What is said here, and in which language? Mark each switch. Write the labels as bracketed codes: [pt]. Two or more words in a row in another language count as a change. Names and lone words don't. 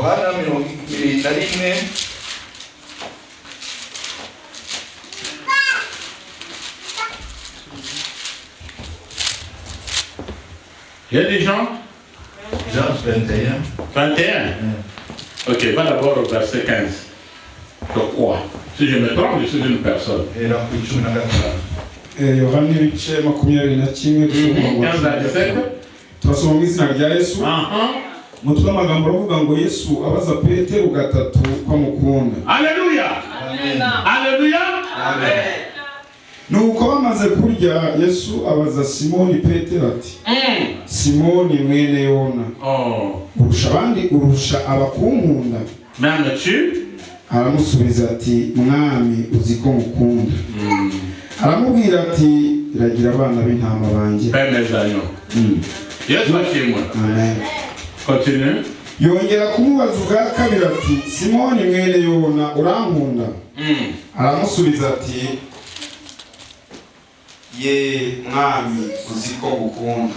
[fr] Il y a des gens? Jean 21. 21. Ok, va d'abord au verset 15. Je crois. Si je me trompe, je suis une personne. 15 à 17. [rw] turasoma mu izina rya Yesu. Mutwe amagambo aravuga ngo Yesu abaza Petero gatatu ko amukunda. Alléluia. Amen. Alléluia. Amen. Nuko bamaze kurya Yesu abaza Simoni Petero ati Simoni mwene Yona, urusha abandi urusha abakunkunda? [fr] M'aimes-tu? [rw] Aramusubiza ati Mwami uzi ko mukunda. Aramubwira ati ragira abana b'intama banjye. [fr] Paix mes agneaux. [rw] Yesu ashimwe. Amen. [fr] Continue. [rw] Yongera kumubaza ubwa kabiri ati Simoni mwene Yona urankunda? Aramusubiza ati Ye Mwami uzi ko mukunda.